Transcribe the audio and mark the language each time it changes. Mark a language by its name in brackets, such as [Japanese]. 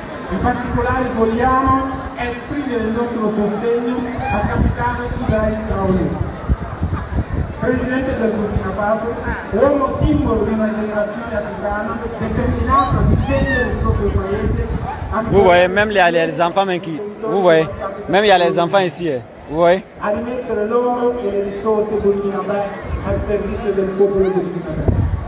[Italian] In particolare vogliamo esprimere il nostro sostegno al capitano Ibrahim Traoré, presidente del Burkina Faso, uomo simbolo di una generazione africana determinata a difendere il proprio paese. [French] Vous voyez, même les enfants qui... Vous voyez, même il y a les enfants ici. Vous voyez? [Italian] A rimettere l'oro e le risorse burkinabè al servizio del popolo burkinabè.